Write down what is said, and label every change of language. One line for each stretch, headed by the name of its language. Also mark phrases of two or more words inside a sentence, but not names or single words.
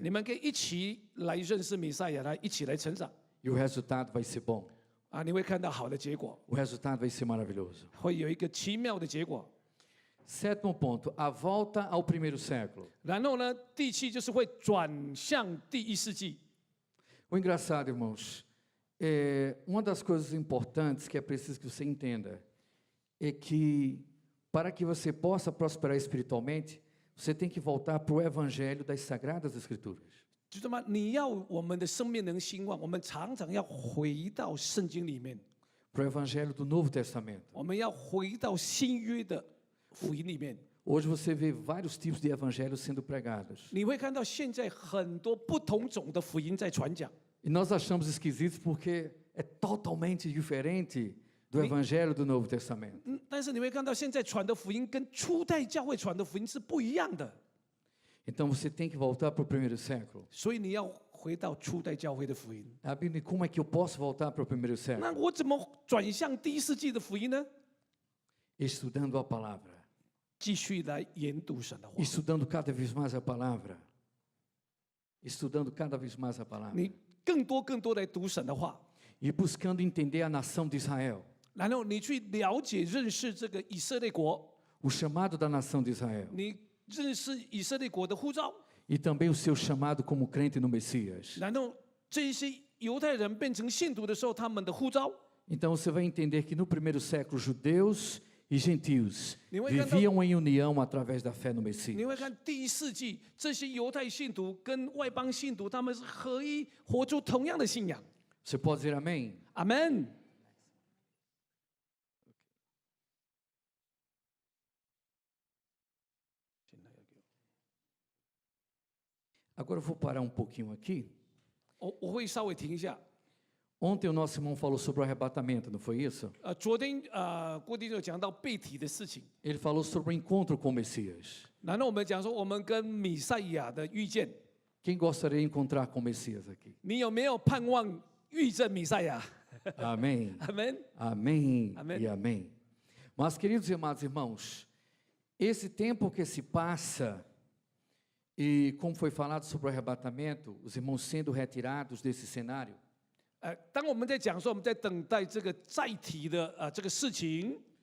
Chinese: 你们可以一起来认识弥赛亚，来一起来成长
Portuguese: E o resultado vai ser bom.
Chinese: 你会看到好的结果，
Portuguese: O resultado vai ser maravilhoso.
Chinese: 会有一个奇妙的结果。
Portuguese: Sétimo ponto, a volta ao primeiro século.
Chinese: 然后呢，第七就是会转向第一世纪。
Portuguese: O engraçado, irmãos, uma das coisas importantes que é preciso que você entenda é que para que você possa prosperar espiritualmente, você tem que voltar para o evangelho das Sagradas Escrituras.
Chinese: 就这么，你要我们的生命能兴旺，我们常常要回到圣经里面，
Portuguese: Para o evangelho do Novo Testamento.
Chinese: 我们要回到新约的福音里面。
Portuguese: Hoje você vê vários tipos de evangelhos sendo pregados.
Chinese: 你会看到现在很多不同种的福音在传讲。
Portuguese: E nós achamos esquisitos porque é totalmente diferente do evangelho do Novo Testamento.
Chinese: 但是你会看到现在传的福音跟初代教会传的福音是不一样的，
Portuguese: Então você tem que voltar para o primeiro século.
Chinese: 所以你要回到初代教会的福音。
Portuguese: A Bíblia, como é que eu posso voltar para o primeiro século?
Chinese: 那我怎么转向第一世纪的福音呢？
Portuguese: Estudando a palavra.
Chinese: 继续来研读神的话，
Portuguese: Estudando cada vez mais a palavra. Estudando cada vez mais a palavra.
Chinese: 你更多来读神的话，
Portuguese: E buscando entender a nação de Israel.
Chinese: 然后你去了解认识这个以色列国，
Portuguese: O chamado da nação de Israel.
Chinese: 你认识以色列国的呼召，
Portuguese: E também o seu chamado como crente no Messias.
Chinese: 然后这些犹太人变成信徒的时候，他们的呼召。
Portuguese: Então você vai entender que no primeiro século, judeus e gentios
Chinese: 你会看到-
Portuguese: viviam em união através da fé no
Chinese: 你
Portuguese: Messias.
Chinese: 会看第一世纪这些犹太信徒跟外邦信徒，他们是合一，活出同样的信仰。
Portuguese: Você pode dizer amém?
Chinese: 阿门。
Portuguese: Agora eu vou parar um pouquinho aqui.
Chinese: 我会稍微停一下。
Portuguese: Ontem o nosso irmão falou sobre o arrebatamento, não foi isso?
Chinese: 昨天郭弟兄讲到被提的事情，
Portuguese: Ele falou sobre o encontro com o Messias.
Chinese: 然后我们讲说我们跟弥赛亚的遇见，
Portuguese: Quem gostaria de encontrar com o Messias aqui?
Chinese: 你有没有盼望遇见弥赛亚？
Portuguese: Amém?
Chinese: 阿门。
Portuguese: Amém Amém. e amém. Mas, queridos e amados irmãos, esse tempo que se passa E como foi falado sobre o arrebatamento, os irmãos sendo retirados desse cenário,
Chinese: 当我们在讲说我们在等待这个载体的这个事情